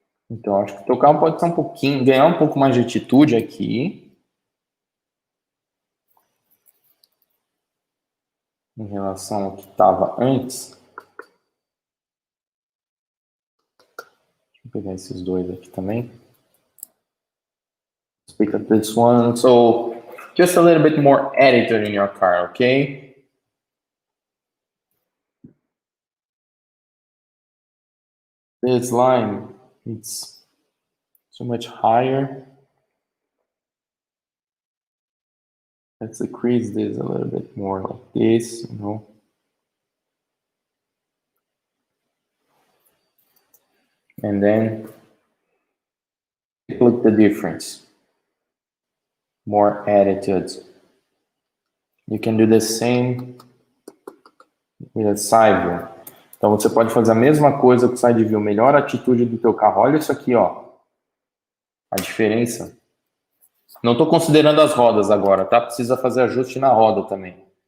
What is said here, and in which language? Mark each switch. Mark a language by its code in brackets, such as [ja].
[pt] Então, acho que o teu carro pode ser um pouquinho, ganhar um pouco mais de atitude aqui. em relação ao que estava antes. Deixa eu pegar esses dois aqui também. [en] Speak up this one. So, just a little bit more attitude in your car, okay? This line, it's so much higher. Let's decrease this a little bit more like this, you know. And then look the difference. More attitude. You can do the same with a side view. [pt] Então você pode fazer a mesma coisa com o side view, melhor atitude do teu carro. Olha isso aqui, ó. A diferença. Não estou considerando as rodas agora, tá? Precisa fazer ajuste na roda também.